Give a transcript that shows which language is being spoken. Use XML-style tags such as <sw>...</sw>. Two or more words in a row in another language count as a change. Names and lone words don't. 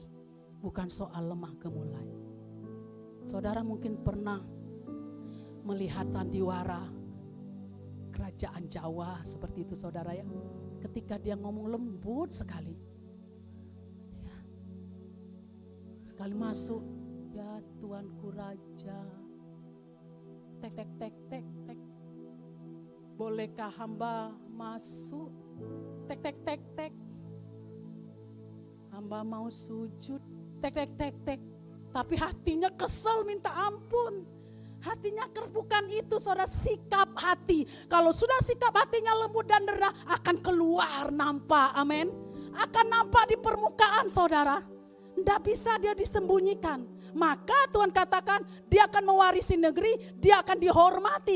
<id>Bukan soal lemah gemulai. Saudara mungkin pernah melihat sandiwara kerajaan Jawa seperti itu saudara ya. Ketika dia ngomong lembut sekali. Ya. Sekali masuk, ya Tuanku Raja. Tek tek tek tek tek. Bolehkah hamba masuk? Tek tek tek tek. Hamba mau sujud. Tek tek tek tek. Tapi hatinya kesel minta ampun. Hatinya bukan itu saudara, sikap hati. Kalau sudah sikap hatinya lembut dan rendah akan keluar nampak, amin. Akan nampak di permukaan saudara. Tidak bisa dia disembunyikan. Maka Tuhan katakan dia akan mewarisi negeri, dia akan dihormati.</id>